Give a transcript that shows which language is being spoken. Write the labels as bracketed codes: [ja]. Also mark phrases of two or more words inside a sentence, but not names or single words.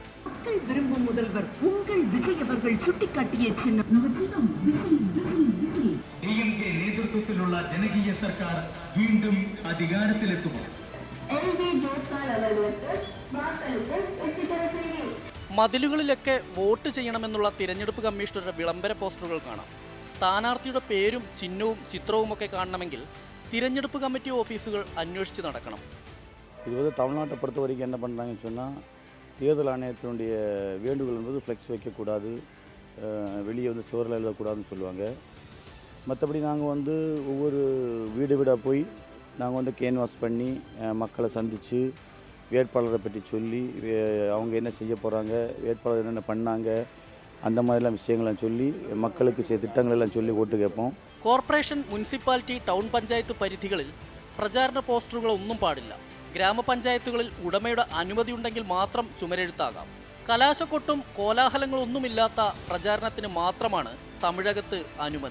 [ml] നേതൃത്വത്തിലുള്ള ജനകീയ സർക്കാർ വീണ്ടും അധികാരത്തിലെത്തുമോ? മതിലുകളിലൊക്കെ വോട്ട് ചെയ്യണമെന്നുള്ള തിരഞ്ഞെടുപ്പ് കമ്മീഷണറുടെ വിളംബര പോസ്റ്ററുകൾ കാണാം. സ്ഥാനാർത്ഥിയുടെ പേരും ചിഹ്നവും ചിത്രവുമൊക്കെ കാണണമെങ്കിൽ തിരഞ്ഞെടുപ്പ് കമ്മിറ്റി ഓഫീസുകൾ അന്വേഷിച്ച് നടക്കണം. [ta] இது தமிழ்நாட்டை பொறுத்த வரைக்கும் என்ன பண்ணுறாங்கன்னு சொன்னால், தேர்தல் ஆணையத்தினுடைய வேண்டுகோள் என்பது ஃப்ளெக்ஸ் வைக்கக்கூடாது, வெளியே சுவரில் எழுதக்கூடாதுன்னு சொல்லுவாங்க. மற்றபடி நாங்கள் வந்து ஒவ்வொரு வீடு வீடாக போய் நாங்கள் வந்து கேன்வாஸ் பண்ணி மக்களை சந்தித்து வேட்பாளரை பற்றி சொல்லி அவங்க என்ன செய்ய போகிறாங்க, வேட்பாளர் என்னென்ன பண்ணாங்க, அந்த மாதிரிலாம் விஷயங்கள்லாம் சொல்லி மக்களுக்கு திட்டங்களெல்லாம் சொல்லி ஓட்டு கேட்போம். [ml] കോർപ്പറേഷൻ, മുനിസിപ്പാലിറ്റി, ടൗൺ പഞ്ചായത്ത് പരിധികളിൽ പ്രചാരണ പോസ്റ്ററുകളൊന്നും പാടില്ല. ഗ്രാമപഞ്ചായത്തുകളിൽ ഉടമയുടെ അനുമതിയുണ്ടെങ്കിൽ മാത്രം ചുമരെഴുത്താകാം. കലാശക്കൊട്ടും കോലാഹലങ്ങളൊന്നുമില്ലാത്ത പ്രചാരണത്തിന് മാത്രമാണ് തമിഴകത്ത് അനുമതി.